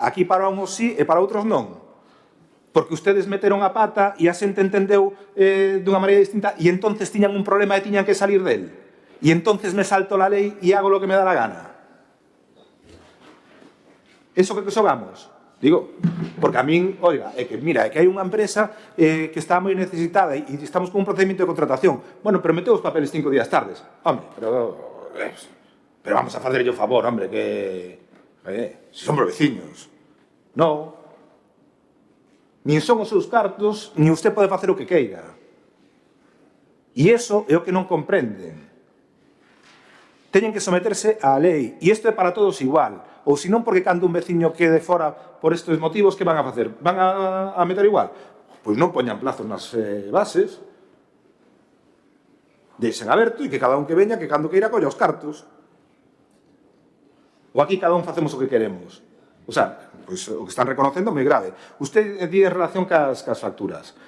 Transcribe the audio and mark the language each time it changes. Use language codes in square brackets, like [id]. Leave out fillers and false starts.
[gl] Aquí para uns sí e para outros non. Porque ustedes meteron a pata e a xente entendeu dunha maneira distinta e entonces tiñan un problema e tiñan que salir del. [es] E entonces me salto la lei e hago lo que me da la gana. [gl] Eso que xogamos? Digo, porque a min, oiga, é que mira, é que hai unha empresa que está moi necesitada e estamos con un procedimento de contratación. Bueno, pero meteu os papeles 5 días tardes. Hombre, pero vamos a facerlle o favor, hombre, que... se son veciños. Non. Nin son os seus cartos, nin usted pode facer o que queira. E iso é o que non comprenden. Teñen que someterse á lei. E isto é para todos igual. Ou senón porque cando un veciño quede fora por estes motivos, que van a facer? Van a meter igual? Pois non poñan plazos nas bases. Deixen aberto e que cada un que veña, que cando queira colla os cartos. Ou aquí cada un facemos o que queremos. O sea, pois o que están reconocendo é moi grave. Usted di en relación cas facturas.